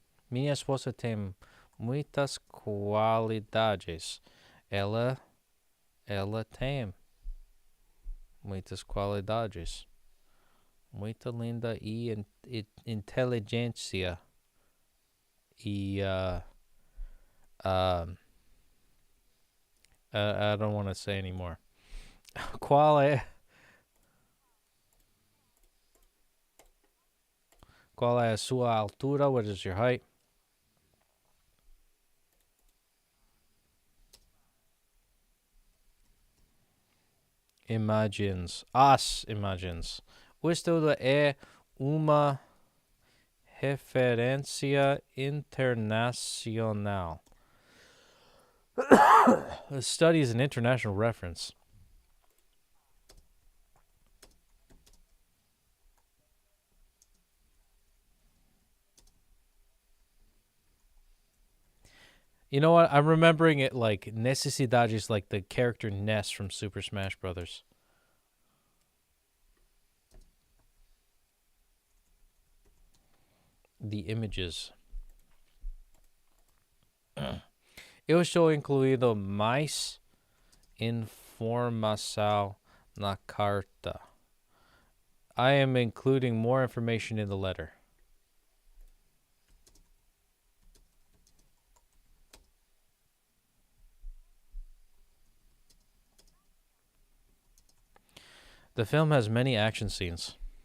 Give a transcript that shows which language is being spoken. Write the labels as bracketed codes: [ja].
[pt] Minha esposa tem muitas qualidades. Ela tem muitas qualidades. Muito linda e inteligência. [en] E I don't want to say anymore. [pt] Qual é a sua altura? [en] What is your height? [pt] Imagens. As imagens. O estudo é uma referência internacional. [en] The study is an international reference. You know what? I'm remembering it like Necesidades, like the character Ness from Super Smash Brothers. The images. [pt] Eu estou incluindo mais informação na carta. [en] I am including more information in the letter. The film has many action scenes.